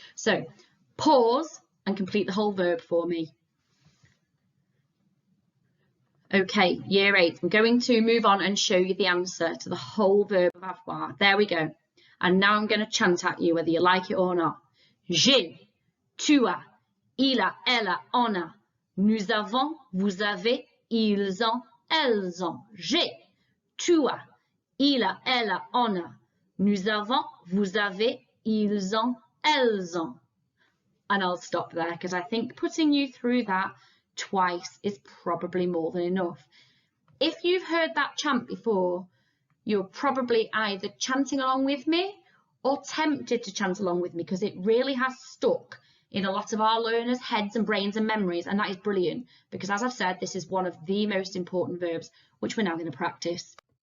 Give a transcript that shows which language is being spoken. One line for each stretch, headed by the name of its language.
English: So pause and complete the whole verb for me. Okay, year 8, I'm going to move on and show you the answer to the whole verb of avoir. There we go. And now I'm going to chant at you whether you like it or not.
French: J'ai, tu as, il a, elle a, on a. Nous avons, vous avez, ils ont, elles ont. J'ai, tu as, il a, elle a, on a. Nous avons, vous avez, ils ont, elles ont.
English: And I'll stop there because I think putting you through that twice is probably more than enough. If you've heard that chant before, you're probably either chanting along with me or tempted to chant along with me because it really has stuck in a lot of our learners' heads and brains and memories, and that is brilliant because, as I've said, this is one of the most important verbs which we're now going to practice.